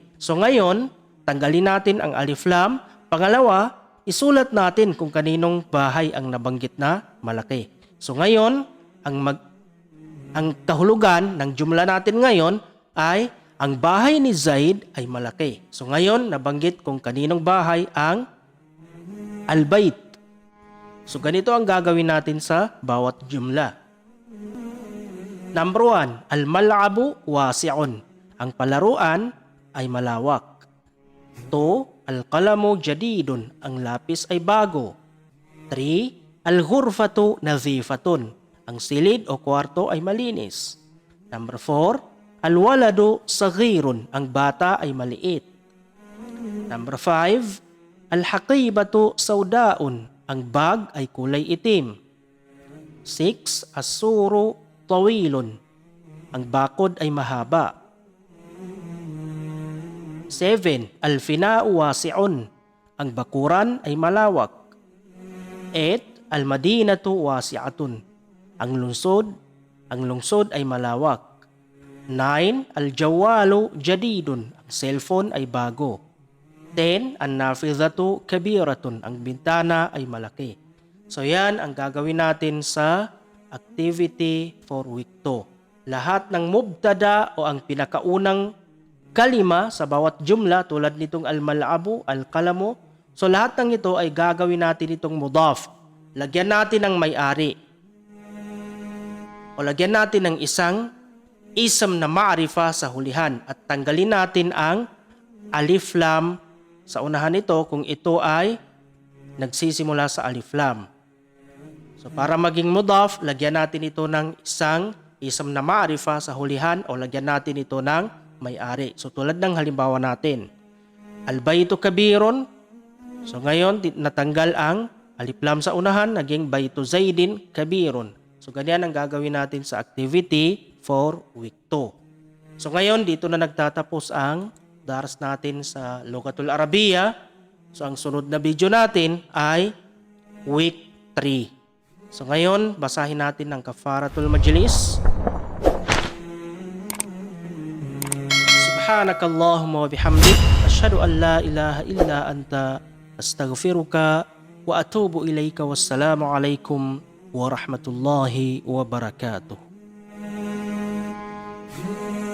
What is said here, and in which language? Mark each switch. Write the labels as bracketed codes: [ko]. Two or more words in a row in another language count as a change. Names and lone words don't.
[tl] So ngayon, tanggalin natin ang [ar] ألف لام. [tl] Pangalawa, isulat natin kung kaninong bahay ang nabanggit na malaki. So ngayon, ang kahulugan ng jumla natin ngayon ay ang bahay ni Zaid ay malaki. So ngayon, nabanggit kung kaninong bahay ang al-bayt. So ganito ang gagawin natin sa bawat jumla. [ar] Number 1, الملعب واسع. [tl] Ang palaruan ay malawak. 2. [ar] القلم جديد. [tl] Ang lapis ay bago. 3. [ar] الغرفة نظيفة. [tl] Ang silid o kwarto ay malinis. Number 4. [ar] الولد صغير. [tl] Ang bata ay maliit. Number 5. [ar] الحقيبة سوداء. [tl] Ang bag ay kulay itim. [ar] 6. السور طويل. [tl] Ang bakod ay mahaba. 7. [ar] الفناء واسع. [tl] Ang bakuran ay malawak. 8. [ar] المدينة واسعة. [tl] Ang lungsod ay malawak. [ar] 9. الجوال جديد. [tl] Ang cellphone ay bago. 10. [ar] النافذة كبيرة. [tl] Ang bintana ay malaki. So yan ang gagawin natin sa [en] activity for week 2. [tl] Lahat ng mubtada o ang pinakaunang kalima sa bawat jumla tulad nitong [ar] الملعب، القلم. [tl] So lahat ng ito ay gagawin natin itong mudaf. Lagyan natin ng may-ari. O lagyan natin ng isang ism na ma'arifa sa hulihan at tanggalin natin ang [ar] ألف لام [tl] sa unahan nito kung ito ay nagsisimula sa alif lam. So para maging mudaf, lagyan natin ito ng isang ism na ma'arifa sa hulihan o lagyan natin ito ng may-ari. So tulad ng halimbawa natin, [ar] البيت كبير. [tl] So ngayon natanggal ang [ar] ألف لام [tl] sa unahan, naging [ar] بيت زيد كبير. [tl] So ganyan ang gagawin natin sa [en] activity for week 2. [tl] So ngayon dito na nagtatapos ang dars natin sa [ar] اللغة العربية. [tl] So ang sunod na video natin ay week 3. So ngayon basahin natin ang [ar] كفارة المجلس. سبحانك اللهم وبحمدك أشهد أن لا إله إلا أنت أستغفرك وأتوب إليك والسلام عليكم ورحمة الله وبركاته.